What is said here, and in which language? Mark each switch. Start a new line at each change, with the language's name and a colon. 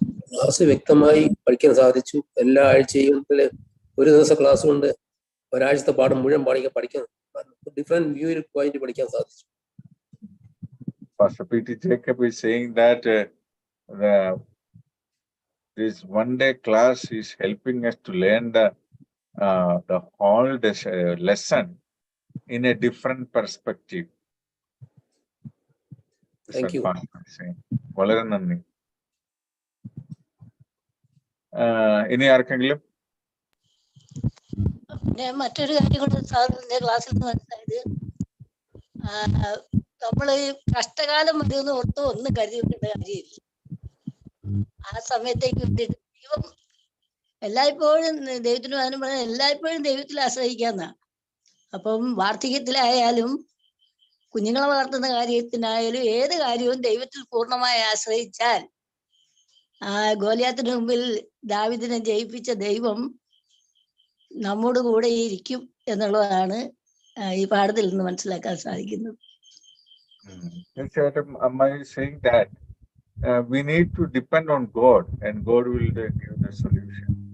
Malayalam: Class വ്യക്തമായി പഠിക്കാൻ സാധിച്ചു. എല്ലാ ആഴ്ചയും ഒരു ദിവസം ക്ലാസ് കൊണ്ട് ഒരാഴ്ചത്തെ പാഠം മുഴുവൻ പഠിക്കാൻ ഡിഫറെന്റ് വ്യൂ പോയിന്റ് പഠിക്കാൻ സാധിച്ചു.
English: Pastor P.T. Jacob is saying that this one-day class is helping us to learn the whole lesson in a different perspective. Thank you.
Malayalam: വളരെ നന്ദി. ഇനി ആർക്കെങ്കിലും? പിന്നെ മറ്റൊരു കാര്യം കൊണ്ട് സാറിന്റെ ക്ലാസ്സിൽ നിന്ന് മനസ്സിലായത്, നമ്മള് കഷ്ടകാലം വരുമെന്ന് ഓർത്ത് ഒന്നും കരുതി വെക്കേണ്ട കാര്യമില്ല. ആ സമയത്തേക്ക് ദൈവം എല്ലായ്പ്പോഴും ദൈവത്തിന് അതിനും പറഞ്ഞാൽ എല്ലായ്പ്പോഴും ദൈവത്തിൽ ആശ്രയിക്കാന്നാ. അപ്പം വാർദ്ധക്യത്തിലായാലും കുഞ്ഞുങ്ങളെ വളർത്തുന്ന കാര്യത്തിനായാലും ഏത് കാര്യവും ദൈവത്തിൽ പൂർണ്ണമായി ആശ്രയിച്ചാൽ ഗോലിയാത്തിന് മുമ്പിൽ ദാവീദിനെ ജയിപ്പിച്ച ദൈവം നമ്മോട് കൂടെ ഇരിക്കും എന്നുള്ളതാണ് ഈ പാഠത്തിൽ നിന്ന് മനസ്സിലാക്കാൻ സാധിക്കുന്നത്. തീർച്ചയായിട്ടും അമ്മ
English: is saying that we need to depend on God and God will give the solution.